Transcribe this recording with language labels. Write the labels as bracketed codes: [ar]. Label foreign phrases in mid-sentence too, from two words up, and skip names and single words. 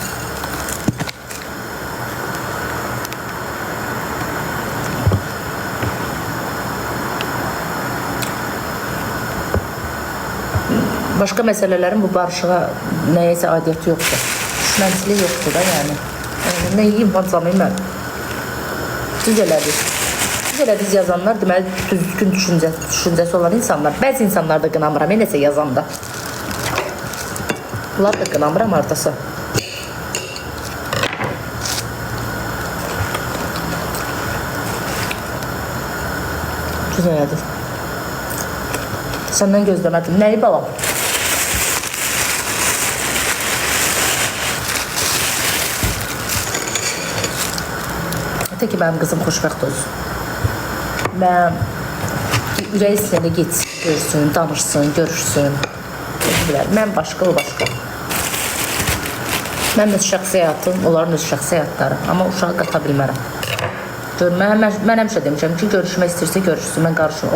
[tr] Başka meselelerin bu barışığa neyse adeti yoktu. Düşmənçiliği yoktu da yani. Ne yiyeyim, patlamayayım ben. [az] Düz yazanlar deməli düzgün düşüncəsi olan insanlar. Bəzi insanlar da qınamıram, nəsə yazanda. Bunlar da qınamıram, ardası. [tr] Güzel yedin. Senden gözlemedim. Neyi balam? [az] Ki benim kızım xoşbəxt olsun. Ben ürək istəyəndə getsin, görsün, danışsın, görüşsün. Mən başqa, o başqa. Mən öz şəxsi həyatım, onların öz şəxsi həyatları. Amma uşağı qata bilmərəm. Mən həmişə demişəm ki, görüşmək istəyirsə görüşsün, mən qarışmam.